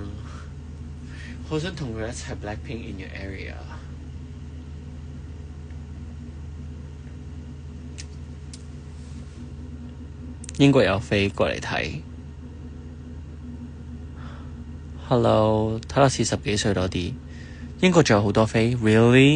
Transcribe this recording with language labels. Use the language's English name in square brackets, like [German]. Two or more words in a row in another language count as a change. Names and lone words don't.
[Cantonese] 好想同佢一齊 Blackpink [English] in your area。 [Cantonese] 英國有飛過嚟睇 ，Hello， 睇落似10幾歲多啲。英國仲有好多飛 ，Really？